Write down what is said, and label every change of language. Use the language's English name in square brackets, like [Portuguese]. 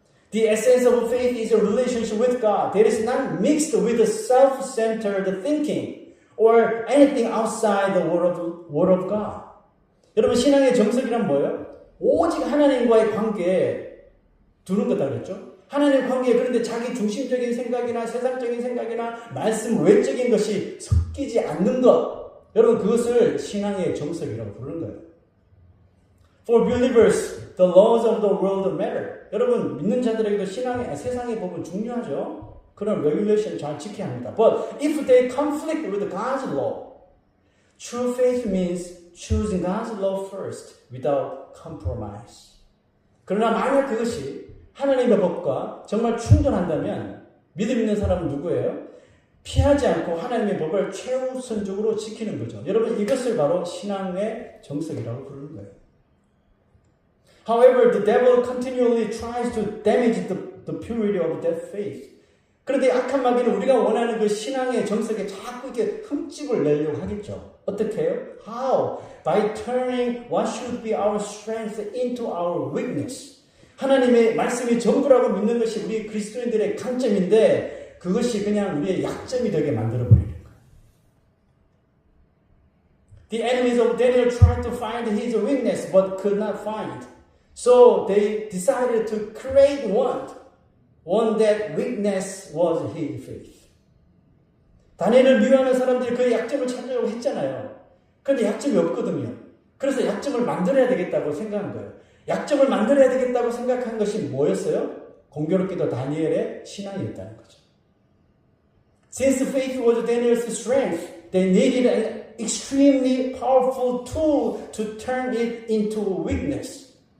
[English] The essence of faith is a relationship with God that is not mixed with self-centered thinking or anything outside the word of God. [Korean] 여러분 신앙의 정석이란 뭐예요? 오직 하나님과의 관계에 두는 거다 그랬죠? 하나님 관계에 그런데 자기 중심적인 생각이나 세상적인 생각이나 말씀 외적인 것이 섞이지 않는 것. 여러분 그것을 신앙의 정석이라고 부르는 거예요. [English] For believers, the laws of the world matter. [Korean] 여러분 믿는 자들에게도 세상의 법은 중요하죠. 그런 레귤레이션 잘 지켜야 합니다. [English] But if they conflict with God's law, true faith means choosing God's law first without compromise. [Korean] 그러나 만약 그것이 하나님의 법과 정말 충돌한다면 믿음 있는 사람은 누구예요? 피하지 않고 하나님의 법을 최우선적으로 지키는 거죠. 여러분 이것을 바로 신앙의 정석이라고 부르는 거예요. [English] However, the devil continually tries to damage the purity of that faith. [Korean] 그런데 악한 마귀는 우리가 원하는 그 신앙의 정석에 자꾸 이렇게 흠집을 내려고 하겠죠. 어떻게 해요? How? [English] By turning what should be our strength into our weakness. [Korean] 하나님의 말씀이 전부라고 믿는 것이 우리 그리스도인들의 강점인데 그것이 그냥 우리의 약점이 되게 만들어버리는 거예요. [English] The enemies of Daniel tried to find his weakness but could not find. So they decided to create one that weakness was his faith. [Korean] 다니엘을 미워하는 사람들이 그 약점을 찾으려고 했잖아요. 그런데 약점이 없거든요. 그래서 약점을 만들어야 되겠다고 생각한 거예요. 약점을 만들어야 되겠다고 생각한 것이 뭐였어요? 공교롭게도 다니엘의 신앙이었다는 거죠. [English] Since faith was Daniel's strength, they needed an extremely powerful tool to turn it into weakness.